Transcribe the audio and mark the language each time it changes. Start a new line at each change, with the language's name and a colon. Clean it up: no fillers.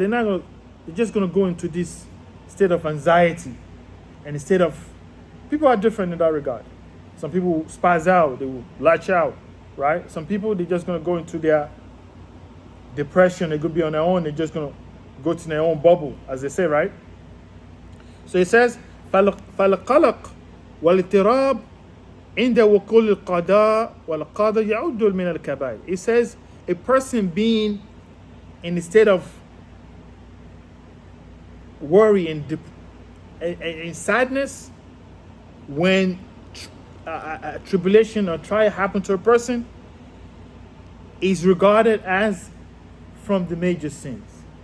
English: They're just gonna go into this state of anxiety, and instead of, people are different in that regard. Some people will spaz out, they will latch out, right? Some people, they're just gonna go into their depression. They could be on their own. They're just gonna go to their own bubble, as they say, right? So it says,
Arabic: فالقلق والاضطراب عند وقوع القضاء والقدر يعد من الكبائر.
English: It says a person being in a state of worry and sadness when a tribulation or trial happens to a person is regarded as from the major sins.